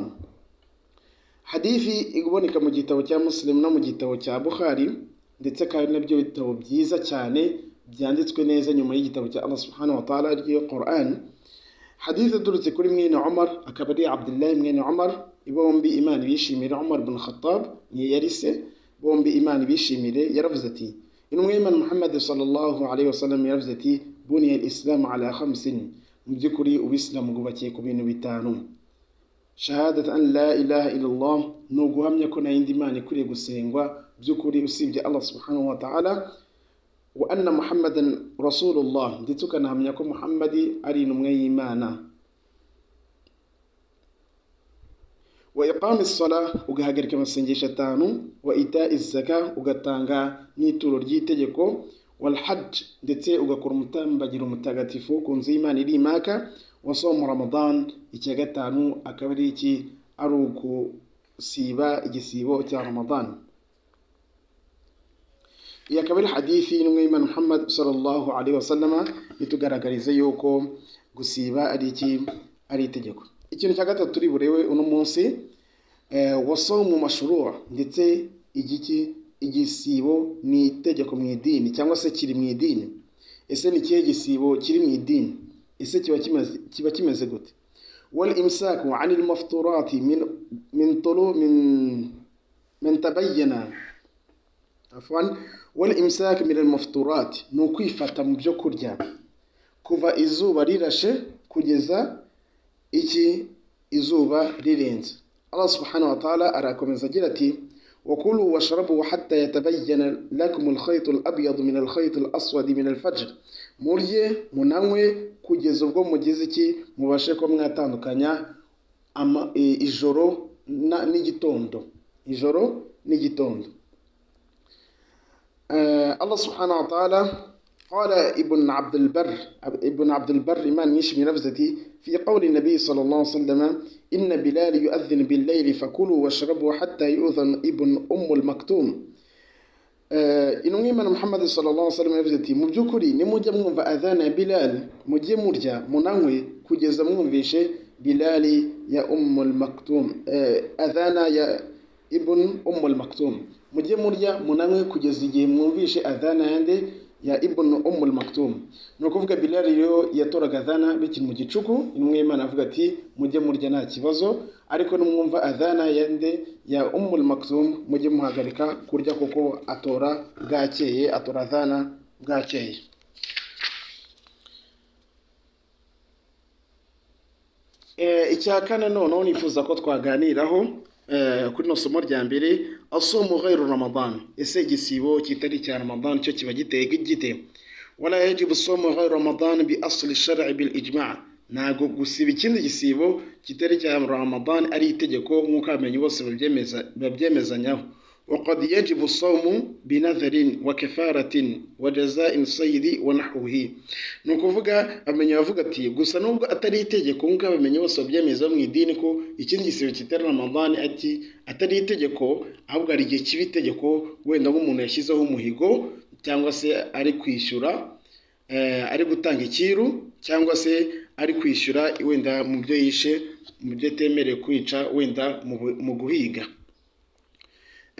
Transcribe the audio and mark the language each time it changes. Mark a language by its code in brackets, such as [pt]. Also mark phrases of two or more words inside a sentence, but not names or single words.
[rw] حديثي إقبوني كمجيتو كا مسلم نمجيتو كا بخاري ndetse kandi nabyo bitabo byiza cyane byanditswe neza nyuma y'igitabo cya Allah [ar] سبحانه وتعالى [rw] ariyo Qur'an. Hadith idurutse kuri mwene Umar, akaba ari Abdullah mwene Umar, bombi Imana bishimire. Umar ibn Khattab ni yarise, bombi Imana bishimire, yaravuze ati intumwa y'Imana Muhammad [ar] صلى الله عليه وسلم [rw] yaravuze ati [ar] بني الإسلام على 5: [rw] mu by'ukuri ubisilamu bwubakiye ku bintu bitanu. [ar] شهادة أن لا إله إلا الله, [rw] ni uguhamya ko nta yindi Imana ikwiriye gusengwa by'ukuri usibye Allah [ar] سبحانه وتعالى, وأن محمدا رسول الله, [rw] ndetse ukanahamya ko Muhammadi ari intumwa y'Imana, [ar] وإقام الصلاة, [rw] ugahagarika amasengesho atanu, [ar] وإيتاء الزكاة, [rw] ugatanga n'ituro ry'itegeko, [ar] والحج, [rw] ndetse ugakora umutambagiro mutagatifu ku nzu y'Imana iri Maka, [ar] وصوم رمضان. [rw] Icya gatanu akaba ari iki, ari ugusiba igisibo cya Ramadan. Iyi akaba ari hadithi y'intumwa y'Imana Muhammad [ar] صلى الله عليه وسلم [rw] itugaragariza yuko gusiba ari iki, ari itegeko. Ikintu cya gatatu turi burewe uno munsi, [ar] والصوم مشروع', [rw] ndetse igisibo ni itegeko mu idini cyangwa se kiri mu idini. Ese ni kihe gisibo kiri mu idini? Ese kiba kimeze gute? [ar] والإمساك عن المفطرات من تبين والإمساك من المفطرات, [rw] ni ukwifata mu byo kurya kuva izuba rirashe kugeza izuba rirenze. Allah [ar] سبحانه وتعالى [rw] arakomeza agira ati [ar] وكلوا واشربوا حتى يتبين لكم الخيط الأبيض من الخيط الأسود من الفجر, [rw] murye munanywe kugeza ubwo mugize iki, mubashe ko mwatandukanya ijoro n'igitondo. [ar] الله سبحانه وتعالى قال ابن عبد البر إمام يشمي نفسه في قول النبي صلى الله عليه وسلم إن بلال يؤذن بالليل فكلوا واشربوا حتى يؤذن ابن المكتوم. [rw] intumwa y'Imana Muhammad [ar] صلى الله عليه وسلم [rw] yavuze ati mu by'ukuri nimujya mwumva adhana ya Bilal, mujye murya munanywe kugeza mwumvishe Bilal ya Maktum, adhana ya ibn Maktum, mujye murya munanywe kugeza igihe mwumvishe adhana yande ya ibn Maktum. Ni ukuvuga Bilal rero yatoraga adhana bikiri mu gicuku. Intumwa y'Imana avuga ati mujye murya nta kibazo, ariko numwumva adhana yande ya Maktum mujye muhagarika kurya kuko atora adhana bwakeye. Icya kane noneho nifuza ko twaganiraho kuri no somo rya mbere, [ar] الصوم غير رمضان. [rw] Ese igisibo kitari cya Ramadan cyo kiba giteye gite? [ar] ولا يجب الصوم غير رمضان بالأصل شرعا بالإجماع', [rw] ntago gusiba ikindi gisibo kitari cya Ramadan ari itegeko nk'uko abamenyi bose babyemezanyaho. [ar] وقد يجب الصوم بنذر وكفارة وجزاء صيد ونحوه. [rw] nukuvuga abamenyi bavuga ati gusa nubwo atari itegeko nk'uko abamenyi bose babyemeza mu idini ko ikindi gisibo kitari Ramadan atari itegeko, ahubwo ari igihe kiba itegeko, wenda nk'umuntu yashyizeho umuhigo cyangwa se ari kwishyura, ari gutanga ikiru, cyangwa se ari kwishyura wenda mu byo yishe, mu byo temereye kwica wenda mu guhiga.